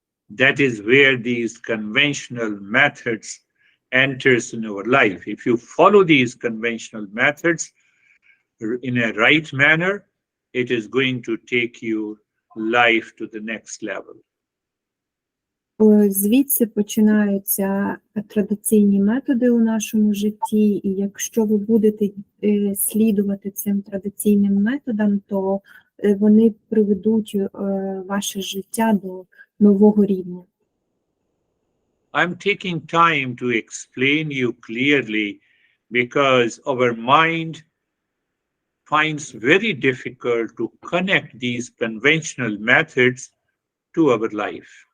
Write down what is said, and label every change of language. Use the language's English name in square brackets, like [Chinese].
[English] That is where these conventional methods enters in our life. If you follow these conventional methods in a right manner, it is going to take your life to the next level. [Ukrainian] Звідси починаються традиційні методи у нашому житті, і якщо ви будете слідувати цим традиційним методам, то вони приведуть ваше життя до нового рівня. [English] I'm taking time to explain you clearly because our mind finds very difficult to connect these conventional methods to our life.